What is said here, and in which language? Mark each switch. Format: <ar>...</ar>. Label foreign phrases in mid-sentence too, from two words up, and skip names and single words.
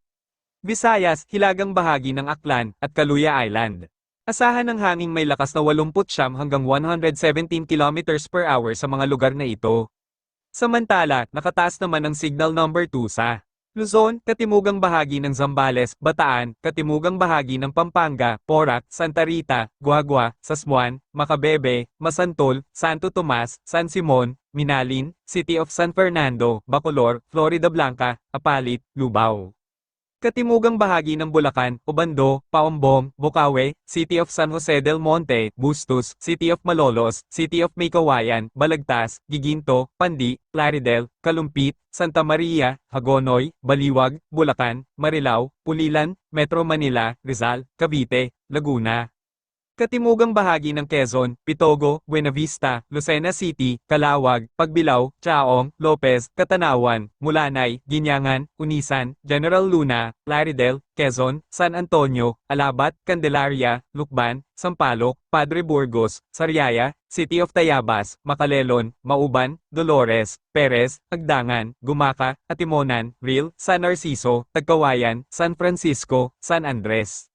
<tl>Visayas, hilagang bahagi ng Aklan, at Caluya Island. Asahan ng hanging may lakas na 89 hanggang 117</tl> <en>km per hour</en> <tl>sa mga lugar na ito. Samantala, nakataas naman ang</tl> <en>signal number</en> <tl>2 sa Luzon, katimugang bahagi ng Zambales, Bataan, katimugang bahagi ng Pampanga, Porac, Santa Rita, Guagua, Sasmuan, Macabebe, Masantol, Santo Tomas, San Simon, Minalin, City of San Fernando, Bacolor, Florida Blanca, Apalit, Lubao. Katimugang bahagi ng Bulacan, Obando, Paombong, Bocaue, City of San Jose del Monte, Bustos, City of Malolos, City of Maykawayan, Balagtas, Giginto, Pandi, Plaridel, Kalumpit, Santa Maria, Hagonoy, Baliwag, Bulacan, Marilao, Pulilan, Metro Manila, Rizal, Cavite, Laguna. Katimugang bahagi ng Quezon, Pitogo, Buenavista, Lucena City, Calawag, Pagbilao, Chaong, Lopez, Catanawan, Mulanay, Ginyangan, Unisan, General Luna, Plaridel, Quezon, San Antonio, Alabat, Candelaria, Lukban, Sampaloc, Padre Burgos, Sariaya, City of Tayabas, Macalelon, Mauban, Dolores, Perez, Agdangan, Gumaca, Atimonan, Real, San Narciso, Tagkawayan, San Francisco, San Andres.</tl>